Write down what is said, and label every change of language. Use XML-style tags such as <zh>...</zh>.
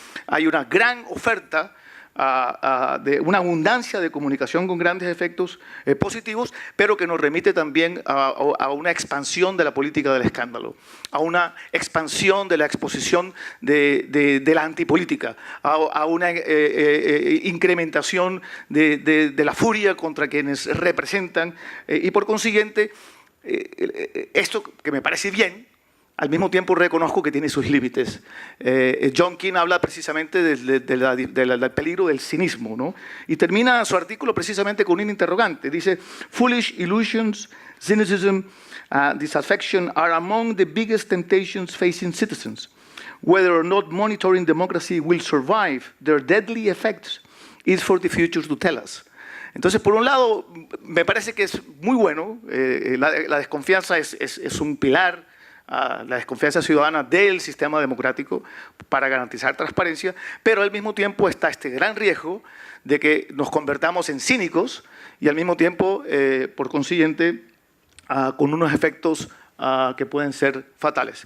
<es>Hay una gran oferta de una abundancia de comunicación con grandes efectos positivos, pero que nos remite también a una expansión de la política del escándalo, a una expansión de la exposición de la antipolítica, a una incrementación de la furia contra quienes representan y por consiguiente esto que me parece bien, al mismo tiempo reconozco que tiene sus límites. John King habla precisamente del peligro del cinismo, ¿no? Y termina su artículo precisamente con un interrogante.</es> <en>Dice, foolish illusions, cynicism, disaffection are among the biggest temptations facing citizens. Whether or not monitoring democracy will survive their deadly effects is for the future to tell us.</en> <es>Entonces, por un lado, me parece que es muy bueno, la desconfianza es un pilar, la desconfianza ciudadana del sistema democrático para garantizar transparencia, pero al mismo tiempo está este gran riesgo de que nos convertamos en cínicos y al mismo tiempo, por consiguiente, con unos efectos que pueden ser fatales.</es>